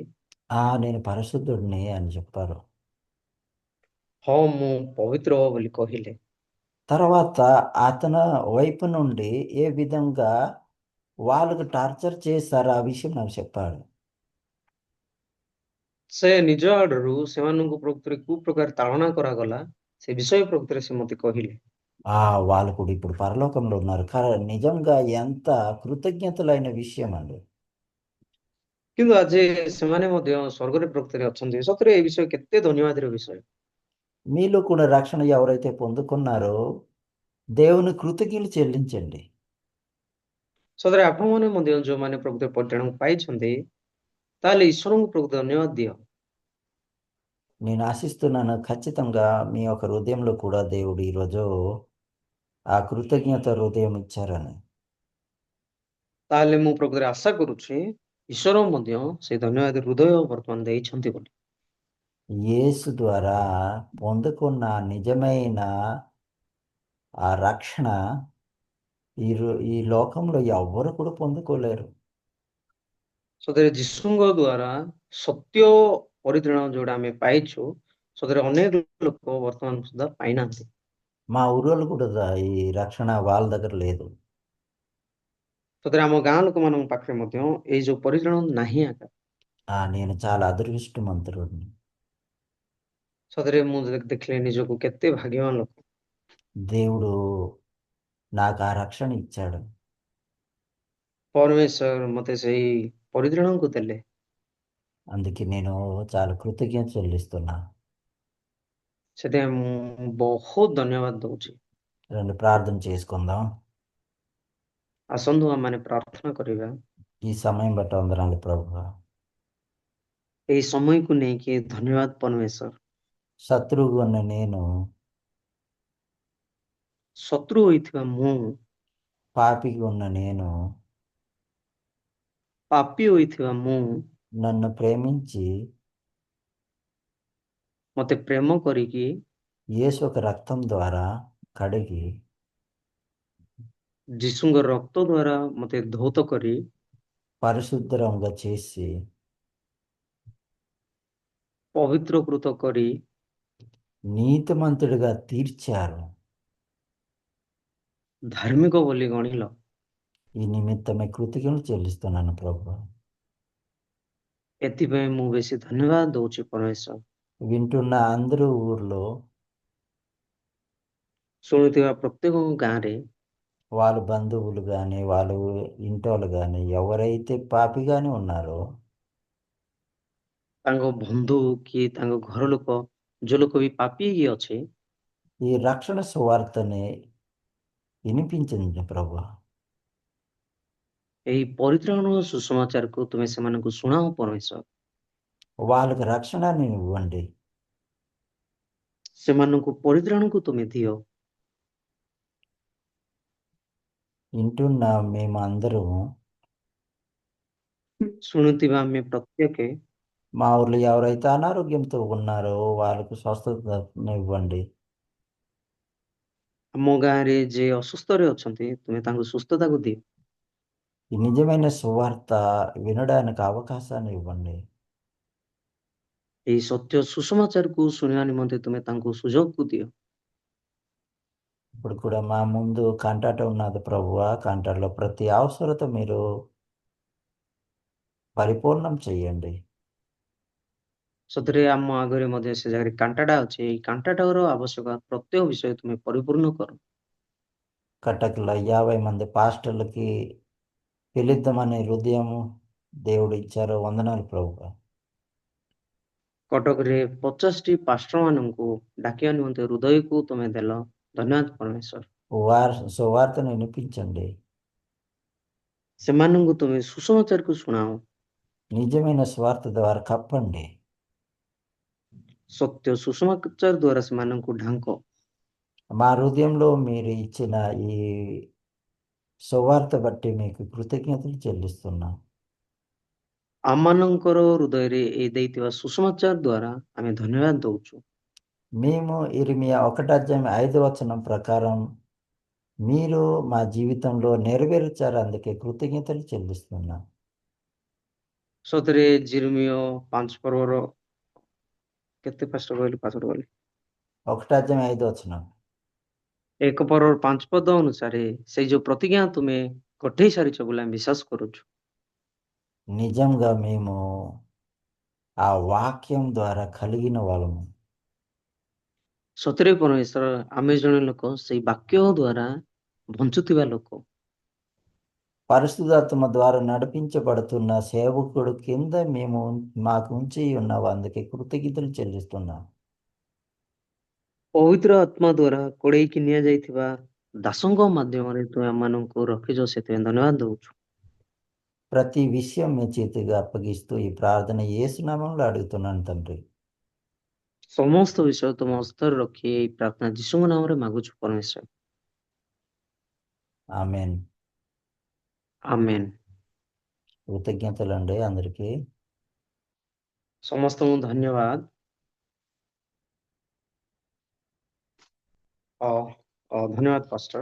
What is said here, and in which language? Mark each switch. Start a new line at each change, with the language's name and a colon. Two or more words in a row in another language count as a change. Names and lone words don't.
Telugu: నేను పరిశుద్ధుడిని అని చెప్పారు.
Odia: ହଁ ମୁଁ ପବିତ୍ର ବୋଲି କହିଲେ.
Telugu: తర్వాత అతని వైపు నుండి ఏ విధంగా వాళ్ళకు టార్చర్ చేశారు ఆ విషయం నాకు చెప్పాడు.
Odia: ସେ ନିଜ ଆଡରୁ ସେମାନଙ୍କୁ ପ୍ରକୃତରେ କୋଉ ପ୍ରକାର ତାଳନା କରାଗଲା ସେ ବିଷୟ ପ୍ରକୃତରେ ସେ ମତେ କହିଲେ.
Telugu: ఆ వాళ్ళు కూడా ఇప్పుడు పరలోకంలో ఉన్నారు. నిజంగా ఎంత కృతజ్ఞతలైన విషయం అండి.
Odia: କିନ୍ତୁ ଆଜି ସେମାନେ ମଧ୍ୟ ସ୍ୱର୍ଗରେ ପ୍ରକୃତରେ ଅଛନ୍ତି, ସତରେ ଏ ବିଷୟ କେତେ ଧନ୍ୟବାଦର ବିଷୟ.
Telugu: మీలో కూడా రక్షణ ఎవరైతే పొందుకున్నారో దేవుని కృతజ్ఞతలు చెల్లించండి.
Odia: ସତରେ ଆପଣମାନେ ମଧ୍ୟ ଯୋଉମାନେ ପ୍ରକୃତରେ ପରିତ୍ରାଣ ପାଇଛନ୍ତି, ତାହେଲେ ଈଶ୍ୱରଙ୍କୁ ପ୍ରକୃତ ଧନ୍ୟବାଦ ଦିଅ.
Telugu: నేను ఆశిస్తున్నాను ఖచ్చితంగా మీ యొక్క హృదయంలో కూడా దేవుడు ఈరోజు ఆ కృతజ్ఞత హృదయం ఇచ్చారని.
Odia: ତାହେଲେ ମୁଁ ପ୍ରକୃତରେ ଆଶା କରୁଛି ଈଶ୍ୱର ମଧ୍ୟ ସେଇ ଧନ୍ୟବାଦ ହୃଦୟ ବର୍ତ୍ତମାନ ଦେଇଛନ୍ତି ବୋଲି.
Telugu: యేసు ద్వారా పొందుకున్న నిజమైన ఆ రక్షణ ఈ లోకంలో ఎవ్వరు కూడా పొందుకోలేరు.
Odia: ସତରେ ଯୀଶୁଙ୍କ ଦ୍ୱାରା ସତ୍ୟ ପରିତ୍ରାଣ ଯୋଉଟା ଆମେ ପାଇଛୁ, ସତରେ ଅନେକ ଲୋକ ବର୍ତ୍ତମାନ ସୁଦ୍ଧା ପାଇନାହାନ୍ତି.
Telugu: మా ఊరోళ్ళు కూడా ఈ రక్షణ వాళ్ళ దగ్గర లేదు.
Odia: ସତରେ ଆମ ଗାଁ ଲୋକମାନଙ୍କ ପାଖରେ ମଧ୍ୟ ଏଇ ଯୋଉ ପରିତ୍ରାଣ ନାହିଁ ଆକା.
Telugu: నేను చాలా అదృష్టవంతుడిని.
Odia: ସତରେ ମୁଁ ଦେଖିଲେ ନିଜକୁ କେତେ ଭାଗ୍ୟବାନ ଲୋକ.
Telugu: దేవుడు నాకు ఆ రక్షణ ఇచ్చాడు.
Odia: ପରମେଶ୍ୱର ମତେ ସେଇ ପରିତ୍ରାଣକୁ ଦେଲେ.
Telugu: అందుకే నేను చాలా కృతజ్ఞత చెల్లిస్తున్నా.
Odia: ସେଥିପାଇଁ ମୁଁ ବହୁତ ଧନ୍ୟବାଦ ଦଉଛି.
Telugu: రండి ప్రార్థన చేసుకుందాం.
Odia: ଆସନ୍ତୁ ଆମମାନେ ପ୍ରାର୍ଥନା କରିବା.
Telugu: ఈ సమయం బట్టి వందనాలు ప్రభువా.
Odia: ଏଇ ସମୟକୁ ନେଇକି ଧନ୍ୟବାଦ ପରମେଶ୍ୱର.
Telugu: శత్రువుగా ఉన్న నేను,
Odia: ଶତ୍ରୁ ହୋଇଥିବା ମୁଁ,
Telugu: పాపిగా ఉన్న నేను,
Odia: ପାପୀ ହୋଇଥିବା ମୁଁ,
Telugu: నన్ను ప్రేమించి
Odia: ମତେ ପ୍ରେମ କରିକି
Telugu: యేసు ఒక రక్తం ద్వారా కడిగి
Odia: ଯୀଶୁଙ୍କ ରକ୍ତ ଦ୍ୱାରା ମତେ ଧୌତ କରି
Telugu: పరిశుద్ధంగా చేసి
Odia: ପବିତ୍ରକୃତ କରି
Telugu: నీతిమంతుడిగా తీర్చారు.
Odia: ଧାର୍ମିକ ବୋଲି ଗଣିଲ.
Telugu: ఈ నిమిత్తమే కృతజ్ఞతలు చెల్లిస్తున్నాను ప్రభు.
Odia: ଏଥିପାଇଁ ମୁଁ ବେଶୀ ଧନ୍ୟବାଦ ଦଉଛି ପରମେଶ୍ୱର.
Telugu: వింటున్న అందరూ ఊర్లో
Odia: ଶୁଣୁଥିବା ପ୍ରତ୍ୟେକ ଗାଁରେ
Telugu: వాళ్ళ బంధువులు కానీ వాళ్ళ ఇంటోళ్ళు కానీ ఎవరైతే పాపిగానే ఉన్నారో
Odia: ତାଙ୍କ ବନ୍ଧୁ କି ତାଙ୍କ ଘର ଲୋକ ଯୋଉ ଲୋକ ବି ପାପୀ ହେଇକି ଅଛି,
Telugu: ఈ రక్షణ సువార్తని వినిపించింది ప్రభు.
Odia: ଏହି ପରିତ୍ରାଣ ସୁସମାଚାରକୁ ତୁମେ ସେମାନଙ୍କୁ ଶୁଣାଅ ପରମେଶ୍ୱର.
Telugu: వాళ్ళకి రక్షణని ఇవ్వండి.
Odia: ସେମାନଙ୍କୁ ପରିତ୍ରାଣକୁ ତୁମେ ଦିଅ.
Telugu: వింటున్న మేము అందరము
Odia: ଶୁଣୁଥିବା ଆମେ ପ୍ରତ୍ୟେକେ
Telugu: మా ఊర్లో ఎవరైతే అనారోగ్యంతో ఉన్నారో వాళ్ళకు స్వస్థతను ఇవ్వండి.
Odia: ଆମ ଗାଁରେ ଯିଏ ଅସୁସ୍ଥରେ ଅଛନ୍ତି ତୁମେ ତାଙ୍କୁ ସୁସ୍ଥତାକୁ ଦିଅ.
Telugu: ఈ నిజమైన సువార్త వినడానికి అవకాశాన్ని ఇవ్వండి.
Odia: ଏହି ସତ୍ୟ ସୁସମାଚାରକୁ ଶୁଣିବା ନିମନ୍ତେ ତୁମେ ତାଙ୍କୁ ସୁଯୋଗକୁ ଦିଅ.
Telugu: ఇప్పుడు కూడా మా ముందు కంటాట ఉన్నది ప్రభువా. కంటాటలో ప్రతి అవసరత మీరు ପରିପୂର୍ଣ୍ଣ చేయండి.
Odia: ସତରେ ଆମ ଆଗରେ ମଧ୍ୟ ସେ ଜାଗାରେ କାଣ୍ଟାଟା ଅଛି। ଏଇ କାଣ୍ଟାଟାର ଆବଶ୍ୟକ ପ୍ରତ୍ୟେକ ବିଷୟ ତୁମେ ପରିପୂର୍ଣ୍ଣ କର।
Telugu: కటక్లో 50 మంది పాస్టర్లకి పిలుద్దామనే హృదయం దేవుడు ఇచ్చారు. వందనాలు ప్రభువా.
Odia: କଟକରେ 50ଟି ପାଷ୍ଟର ମାନଙ୍କୁ ଡାକିବା ନିମନ୍ତେ ହୃଦୟକୁ ତୁମେ ଦେଲ। ଧନ୍ୟବାଦ ପରମେଶ୍ୱର।
Telugu: సువార్తను వినిపించండి.
Odia: ସେମାନଙ୍କୁ ତୁମେ ସୁସମାଚାରକୁ ଶୁଣାଅ।
Telugu: నిజమైన స్వార్థ ద్వారా కప్పండి.
Odia: ସତ୍ୟ ସୁସମାଚାର ଦ୍ୱାରା ସେମାନଙ୍କୁ ଢାଙ୍କ।
Telugu: మా హృదయంలో మీరు ఇచ్చిన ఈ సువార్త బట్టి మీకు కృతజ్ఞతలు చెల్లిస్తున్నాం.
Odia: ଆମମାନଙ୍କର హృదୟରେ ଏଇ ଦେଇଥିବା ସୁସମାଚାର ଦ୍ୱାରା ଆମେ ଧନ୍ୟବାଦ ଦଉଛୁ।
Telugu: మేము ఇర్మియా 1:5 ప్రకారం మీరు మా జీవితంలో నెరవేర్చారు. అందుకే కృతజ్ఞతలు చెల్లిస్తున్నాం.
Odia: ସତରେ ଜିର୍ମିୟ 5 ପର୍ବର କେତେ ପାଷ୍ଟ କହିଲି ପାସଡ଼ କହିଲି 1:5 ଏକ ପର୍ବର 5 ପଦ ଅନୁସାରେ ସେଇ ଯୋଉ ପ୍ରତିଜ୍ଞା ତୁମେ ଘଟେଇ ସାରିଛ ବୋଲି ଆମେ ବିଶ୍ୱାସ କରୁଛୁ।
Telugu: నిజంగా మేము ఆ వాక్యం ద్వారా కలిగిన వాళ్ళము.
Odia: ସତରେ ପରମେଶ୍ୱର ଆମେ ଜଣେ ଲୋକ ସେଇ ବାକ୍ୟ ଦ୍ୱାରା ବଞ୍ଚୁଥିବା ଲୋକ।
Telugu: పరిశుద్ధాత్మ ద్వారా నడిపించబడుతున్న సేవకుడు కింద మేము మాకు ఉంచి ఉన్నావు. అందుకే కృతజ్ఞతలు చెల్లిస్తున్నాం.
Odia: ପବିତ୍ର ଆତ୍ମା ଦ୍ୱାରା କୋଡେଇକି ନିଆଯାଇଥିବା ଦାସଙ୍କ ମାଧ୍ୟମରେ ତୁମେ ଆମମାନଙ୍କୁ ରଖିଛ, ସେଥିପାଇଁ ଧନ୍ୟବାଦ ଦଉଛୁ।
Telugu: ప్రతి విషయం మీ చేతిగా అప్పగిస్తూ ఈ ప్రార్థన యేసు నామములో అడుగుతున్నాను తండ్రి.
Odia: ସମସ୍ତ ବିଷୟ ତୁମ ହସ୍ତରେ ରଖି ଏଇ ପ୍ରାର୍ଥନା ଯୀଶୁଙ୍କ ନାମରେ ମାଗୁଛୁ ପରମେଶ୍ୱର।
Telugu: ఆమేన్.
Odia: ଆମେନ୍।
Telugu: కృతజ్ఞతలండి అందరికీ.
Odia: ସମସ୍ତଙ୍କୁ ଧନ୍ୟବାଦ। ଧନ୍ୟବାଦ ପାଷ୍ଟର।